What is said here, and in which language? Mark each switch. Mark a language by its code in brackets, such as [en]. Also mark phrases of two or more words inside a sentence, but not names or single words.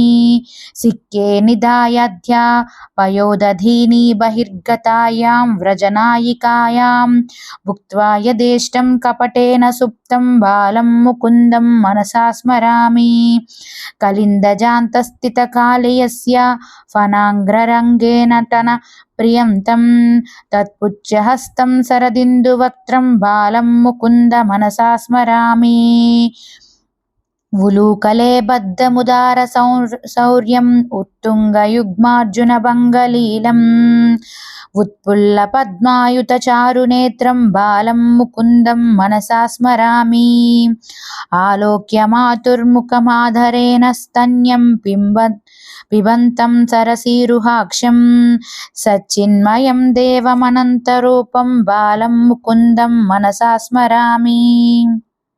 [sa] सिक्के निधायाध्या पयोदधीनि बहिर्गतायां व्रजनायिकायां भुक्त्वा यदेष्टं कपटेन सुप्तं बालं मुकुन्दं मनसा स्मरामि। कलिन्दजान्तस्थितकालयस्य फणाग्ररङ्गेन तन प्रियं तं तत्पुच्छहस्तं शरदिन्दुवक्त्रं बालं मुकुन्द मनसा स्मरामि। ఉలూకలే బద్ధముదార శౌర్యం ఉత్తుంగయుగ్మార్జునభంగలీలం ఉత్పుల్ల పద్మాయుత చారునేత్రం బాలం ముకుందం మనసా స్మరామి ఆలోక్య మాతుర్ముఖమాధరేణ స్తన్యం పిబంతం సరసీరుహాక్షం సచ్చిన్మయం దేవమనంతరూపం బాలం ముకుందం మనసా స్మరామి.